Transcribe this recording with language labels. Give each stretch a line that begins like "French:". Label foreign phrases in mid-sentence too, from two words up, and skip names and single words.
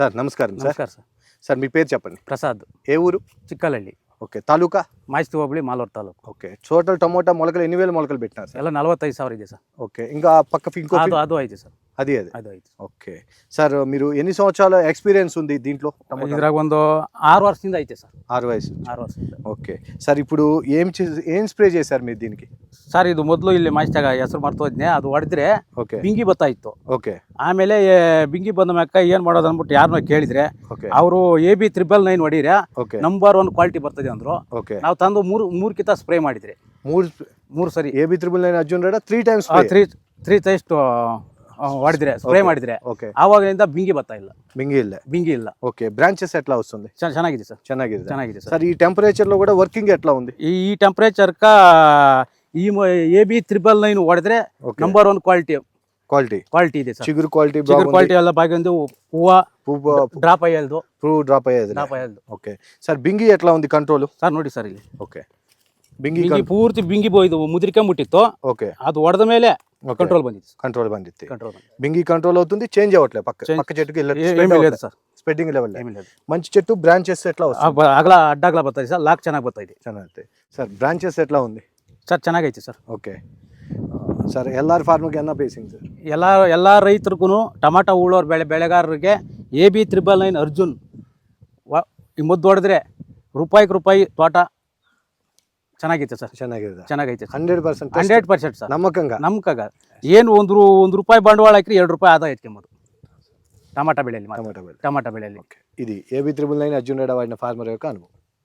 Telugu: సార్ నమస్కారం సార్. నమస్కారం సార్. సార్ మీ పేరు చెప్పండి. ప్రసాద్, ఏ ఊరు? చిక్కలహಳ್ಳಿ. ఓకే. తాలూకా?
Kannada: ಮಾಸ್ತಿ ಹೋಬಳಿ ಮಾಲೂರು ತಾಲೂಕು.
Telugu: ఓకే. టోటల్ టమోటా మొలకలు ఎన్ని వేల మొలకలు పెట్టినారు సార్?
Kannada: ಎಲ್ಲ 45,000 ಇದೆ ಸರ್.
Telugu: ఓకే. ఇంకా పక్క ఇంకో
Kannada: ಅದು ಐತೆ ಸರ್.
Telugu: అది
Kannada: ಅದು ಐತೆ.
Telugu: ఓకే. సార్ మీరు ఎన్ని సంవత్సరాల ఎక్స్పీరియన్స్ ఉంది దీంట్లో?
Kannada: ಇದ್ರಾಗ ಒಂದು 6 ವರ್ಷದಿಂದ ಐತೆ ಸರ್.
Telugu: 6 వయసు.
Kannada: 6 ವರ್ಷದಿಂದ.
Telugu: ఓకే. సార్ ఇప్పుడు ఏం స్ప్రే చేశారు మీరు దీనికి?
Kannada: ಸರ್ ಇದು ಮೊದಲು ಇಲ್ಲಿ ಮಾಸ್ತಿಯಾಗ ಹೆಸರು ಮರ್ತೋದ್ನೆ, ಅದು ಹೊಡೆದ್ರೆ
Telugu: ఓకే.
Kannada: ಬಿಂಗಿ ಬರ್ತಾ ಇತ್ತು.
Telugu: ఓకే.
Kannada: ಆಮೇಲೆ ಬಿಂಗಿ ಬಂದ ಮ್ಯಾಕ ಏನ್ ಮಾಡೋದು ಅಂದ್ಬಿಟ್ಟು ಯಾರನ್ನ ಕೇಳಿದ್ರೆ
Telugu: ఓకే.
Kannada: ಅವರು AB 999 ಹೊಡೀರೆ
Telugu: ఓకే.
Kannada: ನಂಬರ್ 1 ಕ್ವಾಲಿಟಿ ಬರ್ತದೆ ಅಂದ್ರು.
Telugu: ఓకే.
Kannada: ನಾವು ತಂದು ಮೂರು ಕಿತ ಸ್ಪ್ರೇ ಮಾಡಿದ್ರೆ ಮೂರು ಸರಿ AB 999 ಅರ್ಜುನ್ ರೆಡ್ಡಿ 3 ಟೈಮ್ಸ್
English: three times
Kannada: ಹೊಡೆದ್ರೆ ಸ್ಪ್ರೇ ಮಾಡಿದ್ರೆ
Telugu: ఓకే.
Kannada: ಆವಾಗಲಿಂದ ಬಿಂಗಿ ಬರ್ತಾ ಇಲ್ಲ. ಬಿಂಗಿ ಇಲ್ಲ.
Telugu: ఓకే. బ్రాంచెస్ ఎట్లా వస్తుంది?
Kannada: ಚೆನ್ನಾಗಿದೆ ಸರ್.
Telugu: ಚೆನ್ನಾಗಿದೆ సార్. ఈ టెంపరేచర్ లో కూడా వర్కింగ్ ఎట్లా ఉంది?
Kannada: ಈ ಟೆಂಪರೇಚರ್ ಈ AB 999 ಹೊಡೆದ್ರೆ ನಂಬರ್ 1 ಕ್ವಾಲಿಟಿ ಇದೆ ಸರ್. ಚಿಗುರು ಕ್ವಾಲಿಟಿ ಎಲ್ಲ ಬಾಗಿಂದು ಹೂವು ಡ್ರಾಪ್ ಅಯ್ಯಲ್ದು.
Telugu: ఓకే. సార్ బింగి ఎట్లా ఉంది కంట్రోల్?
Kannada: ಸರ್ ನೋಡಿ ಸರ್ ಇಲ್ಲಿ.
Telugu: ఓకే. బింగి
Kannada: ಪೂರ್ತಿ ಬಿಂಗಿ ಇದು ಮುದ್ರಿಕೊಂಡ್ಬಿಟ್ಟಿತ್ತು.
Telugu: ఓకే.
Kannada: ಅದು ಹೊಡೆದ ಮೇಲೆ ಕಂಟ್ರೋಲ್ ಬಂದಿತ್ತು.
Telugu: బింగి కంట్రోల్ అవుతుంది. చేంజ్ అవ్వట్లేదు. పక్క చెట్టుకి లేదు ಸರ್.
English: spreading level
Telugu: మంచి చెట్టు. బ్రాంచెస్ ఎట్లా వస్తుంది?
Kannada: ಅಡ್ಡಾಗ್ಲ ಬರ್ತದೆ ಸರ್. ಲಾಕ್ ಚೆನ್ನಾಗಿ ಬರ್ತದೆ.
Telugu: ಚೆನ್ನಾಗಿದೆ సార్. బ్రాంచెస్ ఎట్లా ఉంది
Kannada: ಸರ್? ಚೆನ್ನಾಗೈತೆ ಸರ್. ఓకే. ಸರ್ ಎಲ್ಲಾರ್ ಫಾರ್ಮರ್ಗೆ ಅನ್ನ ಬೇಸಿಂಗ್ ಸರ್. ಎಲ್ಲ ರೈತರಿಗೂ ಟೊಮಾಟೊ ಉಳ್ಳೋರು ಬೆಳೆಗಾರರಿಗೆ AB 999 ಅರ್ಜುನ್ ಈ ಮುದ್ದು ಹೊಡೆದ್ರೆ ರೂಪಾಯಿ ತೋಟ ಚೆನ್ನಾಗೈತೆ ಸರ್. ಚೆನ್ನಾಗೈತೆ 100% ಸರ್. ನಮ್ಮಕ್ಕಾಗ ಏನು ಒಂದು ರೂಪಾಯಿ ಬಂಡವಾಳ ಹಾಕಿ 2 ರೂಪಾಯಿ ಆದಾಯ ಎತ್ಕೊಂಬೋದು ಟೊಮಾಟೊ ಬೆಳೆಯಲ್ಲಿ.
Telugu: ఇది AB 999 అర్జున్ రెడ్డి వాడిన ఫార్మర్ యొక్క అనుభవం.